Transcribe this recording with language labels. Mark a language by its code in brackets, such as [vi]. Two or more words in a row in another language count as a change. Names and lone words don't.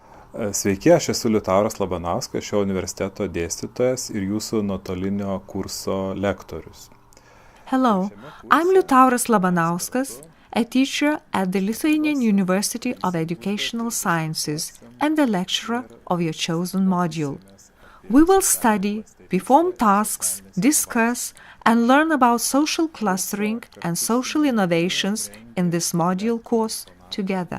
[lt] Sveiki, aš esu Liutauras Labanauskas, šio universiteto dėstytojas ir jūsų nuotolinio kurso lektorius. [en] Hello, I'm Liutauras Labanauskas, a teacher at the Lithuanian University of Educational Sciences and a lecturer of your chosen module. We will study, perform tasks, discuss, and learn about social clustering and social innovations in this module course together.